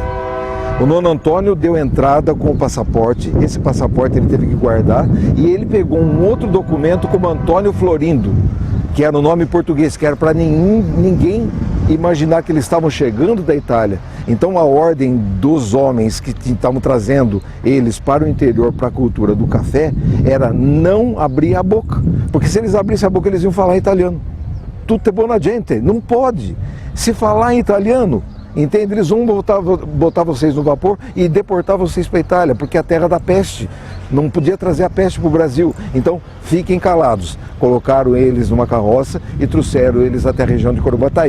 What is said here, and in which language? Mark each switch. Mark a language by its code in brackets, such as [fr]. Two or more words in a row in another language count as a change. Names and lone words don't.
[pt] O nono Antônio deu entrada com o passaporte, esse passaporte ele teve que guardar, e ele pegou um outro documento como Antônio Florindo, que era o nome português, que era para ninguém imaginar que eles estavam chegando da Itália. Então a ordem dos homens que estavam trazendo eles para o interior, para a cultura do café, era não abrir a boca, porque se eles abrissem a boca eles iam falar italiano. [it] Tutte buona gente, [pt] não pode. Se falar em italiano, entende? Eles vão botar vocês no vapor e deportar vocês para a Itália, porque é a terra da peste. Não podia trazer a peste para o Brasil. Então, fiquem calados. Colocaram eles numa carroça e trouxeram eles até a região de Corubataí.